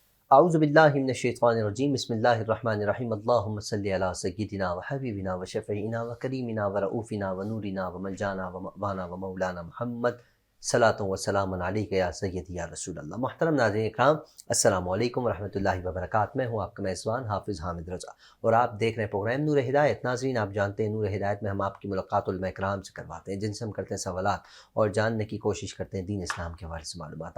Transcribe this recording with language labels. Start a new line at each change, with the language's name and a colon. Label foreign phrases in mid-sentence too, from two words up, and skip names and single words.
Arabic: اعوذ باللہ من الشیطان الرجیم بسم اللہ الرحمن الرحیم اللہم صلی علی سیدنا و حبیبنا و شفیعنا و کریمنا و رؤوفنا و نورنا و ملجانا و مأوانا و مولانا محمد صلاۃ و سلام علیک یا سیدی یا رسول اللہ۔
Urdu: محترم ناظرین اکرام،
Arabic: السلام علیکم ورحمۃ اللہ وبرکاتہ۔
Urdu: میں ہوں آپ کا میزبان حافظ حامد رضا اور آپ دیکھ رہے ہیں پروگرام نور ہدایت۔ ناظرین، آپ جانتے ہیں نور ہدایت میں ہم آپ کی ملاقات علماء اکرام سے کرواتے ہیں، جن سے ہم کرتے ہیں سوالات اور جاننے کی کوشش کرتے ہیں دین اسلام کے حوالے سے معلومات۔